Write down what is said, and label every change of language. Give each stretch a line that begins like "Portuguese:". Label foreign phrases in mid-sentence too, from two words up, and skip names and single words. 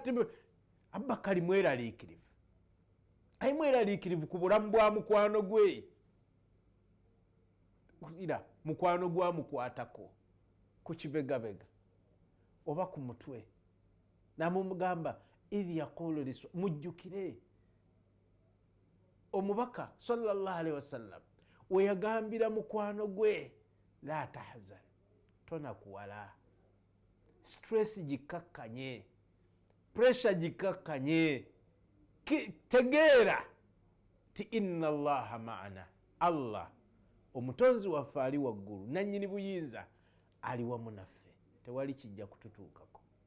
Ganda: Abubakari mweraliikirivu, ayi mweraliikirivu ku bulamu bwa mukwano gwe. Ira mukwano gwamukwatako ku kibegabega oba ku mutwe, namumugamba
Arabic: إذ يقول
Ganda: lisu, mujjukire omubaka
Arabic: صلى الله عليه وسلم
Ganda: we yagambira mukwano gwe
Arabic: لا تحزن,
Ganda: tonakuwala, stress gikakkanye, pressure gikakkanye, tegeera ti
Arabic: إن الله معنا,
Ganda: Allah omutonzi waffe ali waggulu, nannyini buyinza ali wamu naffe, tewali kijja kututuukako.